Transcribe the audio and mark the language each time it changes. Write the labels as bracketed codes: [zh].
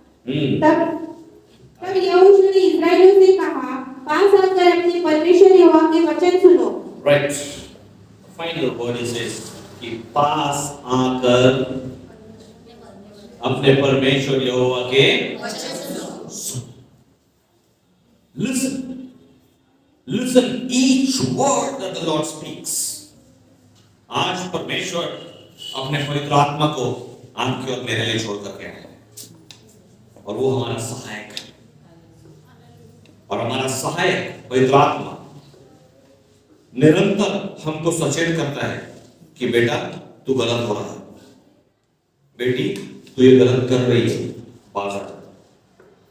[hi] तब यहोशू ने इस्राएलियों से कहा, पास आकर अपने परमेश्वर यहोवा के वचन सुनो। [en] Right. Final word is [hi] कि पास आकर अपने परमेश्वर यहोवा के वचन सुनो। [en] Listen. Listen each word that the Lord speaks. [hi] आज परमेश्वर अपने पवित्र आत्मा को आपके और मेरे लिए छोड़ करके आए और वो हमारा सहायक है। और हमारा सहायक पवित्र आत्मा निरंतर हमको सचेत करता है कि बेटा तू गलत हो रहा है, बेटी तू ये गलत कर रही है, पास आ जा।